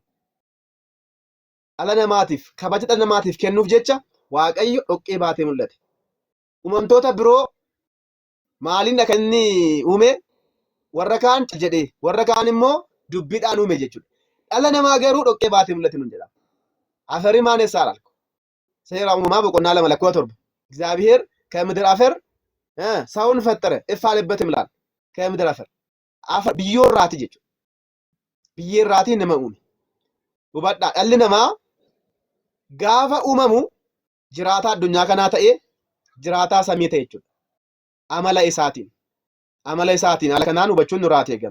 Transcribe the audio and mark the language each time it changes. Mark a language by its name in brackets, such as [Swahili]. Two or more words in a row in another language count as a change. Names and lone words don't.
[Oromo] Dhala namaatiif kabaja dhala namaatiif kennuuf jecha Waaqayyo dhoqqee baatee mul'ate. Uumamtoota biroo maaliin kan inni uume? Warra kaan jedhee warra kaan immoo dubbiidhaan uume jechuudha. Dhala namaa garuu dhoqqee baatee mul'ate nuun jedha. Afarii maanessaa [Amharic] አላልኩ ሴራ [Oromo] uumamaa boqonnaa 2 lakkoofsa 7 [Amharic] እግዚአብሔር ከምድር አፈር ሰውን ፈጠረ እፍ አለበትም ይላል። ከምድር አፈር [Oromo] biyyoo irraati jechuudha. Biyyee irraati nama uume. Hubadhaa dhalli namaa gaafa uumamu jiraataa addunyaa kanaa ta'ee jiraataa samii ta'e jechuudha. Amala isaatiin haala kanaan hubachuun nurraati eegama.